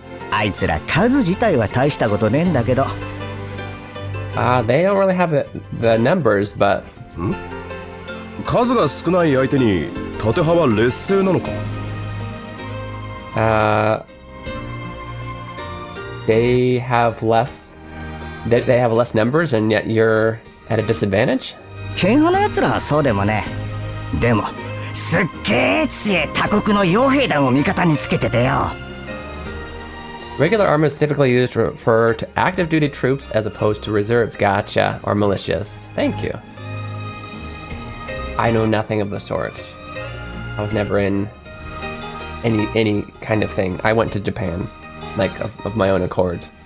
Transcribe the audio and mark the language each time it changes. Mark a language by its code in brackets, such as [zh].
[ja] あいつら数自体は大したことねえんだけど。 [en] They don't really have the numbers, but [ja] 数が少ない相手に縦派は劣勢なのか？ [en] they have less numbers, and yet you're at a disadvantage. [ja] 剣派のやつらはそうでもね。でもすっげえ強い他国の傭兵団を味方につけててよ。 [en] Regular armor is typically used to refer to active duty troops as opposed to reserves, gotcha, or militias. Thank you. I know nothing of the sort. I was never in any kind of thing. I went to Japan, like of my own accord.